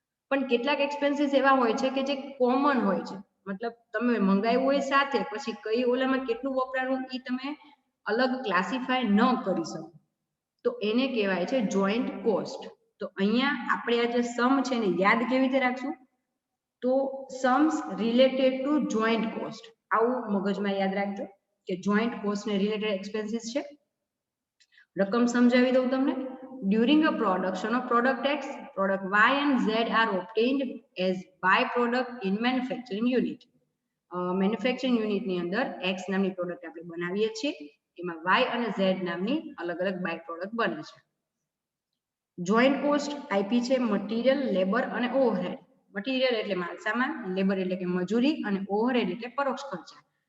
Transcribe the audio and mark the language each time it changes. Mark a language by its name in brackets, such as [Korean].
[Gujarati] પણ કેટલાક એક્સપેન્સીસ એવા હોય છે કે જે કોમન હોય છે, મતલબ તમે મંગાવ્યું હોય સાથે, પછી કઈ ઓલામાં કેટલું વપરાયું એ તમે અલગ ક્લાસિફાય ન કરી શકો, તો એને કહેવાય છે જોઈન્ટ કોસ્ટ. તો અહીંયા આપણે આ જે સમ છે ને યાદ કેવી રીતે રાખશું? તો Sam's related to joint cost, આવું મગજમાં યાદ રાખજો કે જોઈન્ટ કોસ્ટ ને રિલેટેડ એક્સપેન્સીસ છે. રકમ સમજાવી દઉં તમને. [English] During a production of product X, product Y and Z are obtained as byproduct in manufacturing unit. [Gujarati] Manufacturing યુનિટની અંદર X નામની પ્રોડક્ટ આપણે બનાવીએ છીએ, એમાં Y અને Z નામની અલગ અલગ બાય પ્રોડક્ટ બને છે. જોઈન્ટ કોસ્ટ આઈપી છે મટીરિયલ, લેબર અને ઓવરહેડ. મટીરિયલ એટલે માલ સામાન, લેબર એટલે કે મજૂરી અને ઓવરહેડ એટલે પરોક્ષ ખર્ચા.